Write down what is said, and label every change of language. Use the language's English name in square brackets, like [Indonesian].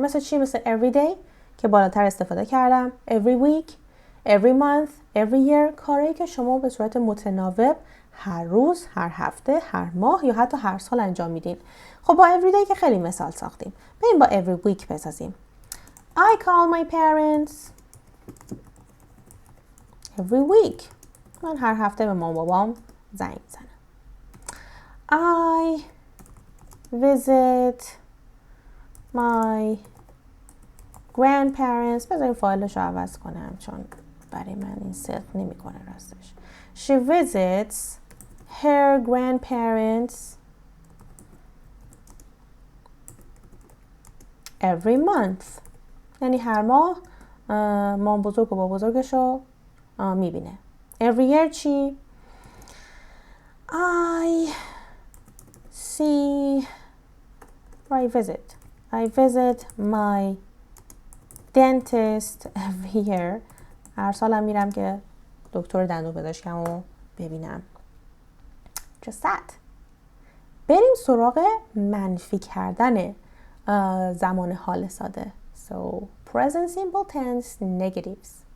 [Persian] مثل چی؟ مثل every day که بالاتر استفاده کردم، every week, every month, every year، کاری که شما به صورت متناوب هر روز، هر هفته، هر ماه یا حتی هر سال انجام میدین. خب با every day که خیلی مثال ساختیم. بریم با every week بسازیم. [English] I call my parents every week. [Persian] من هر هفته به مامان بابام زنگ میزنم. [English] I visit my grandparents. [Persian] بذاریم فایلش رو عوض کنم چون برای من این صرف نمی کنه راستش. [English] She visits her grandparents every month. [Persian] یعنی هر ماه مام بزرگ و با بزرگش رو میبینه. [English] Every year چی؟ I see I visit my dentist every year. [Persian] هر سالم میرم که دکتر دندون پزشکم رو ببینم. [English] Just that. [Persian] بریم سراغ منفی کردن زمان حال ساده. [English] So present simple tense negatives.